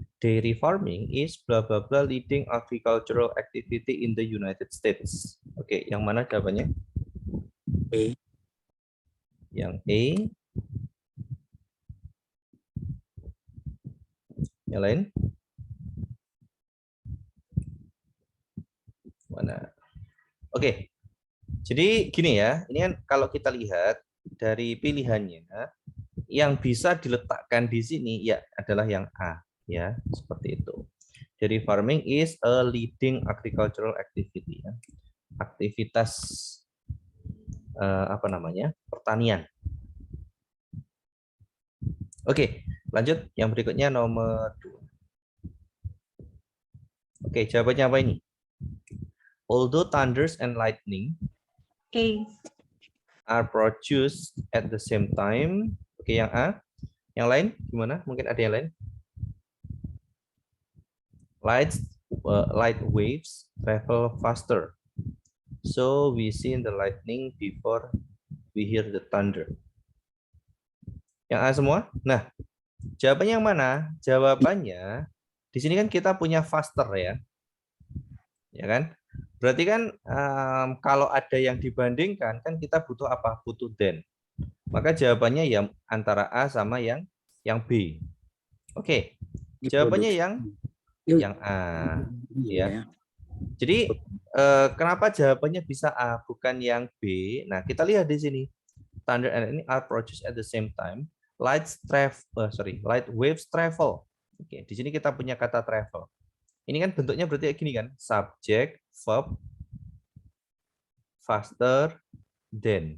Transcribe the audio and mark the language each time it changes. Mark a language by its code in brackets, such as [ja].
[en] Dairy farming is blah blah blah leading agricultural activity in the United States. [id] Oke, yang mana jawabannya? A. Yang A. Yang lain? Mana? Oke. Jadi gini ya, ini kan kalau kita lihat dari pilihannya, yang bisa diletakkan di sini ya adalah yang A, ya seperti itu. Jadi [en] farming is a leading agricultural activity, [id] ya. Aktivitas apa namanya, pertanian. Oke, lanjut yang berikutnya nomor 2. Oke, jawabannya apa ini? [en] Although thunders and lightning A. are produced at the same time. [id] Oke, yang A. Yang lain gimana? Mungkin ada yang lain? [en] Light waves travel faster. So we see the lightning before we hear the thunder. [id] Yang A semua? Nah, jawabannya yang mana? Jawabannya di sini kan kita punya [en] faster [id] ya. Ya kan? Berarti kan kalau ada yang dibandingkan kan kita butuh apa? Butuh [en] than. [id] Maka jawabannya yang antara A sama yang B. Oke. Jawabannya yang A ya. Jadi kenapa jawabannya bisa A bukan yang B? Nah, kita lihat di sini. [en] Thunder and lightning are produced at the same time. Light waves travel. [id] Oke, di sini kita punya kata [en] travel. [id] Ini kan bentuknya berarti kayak gini kan? [en] Subject, verb, faster, than.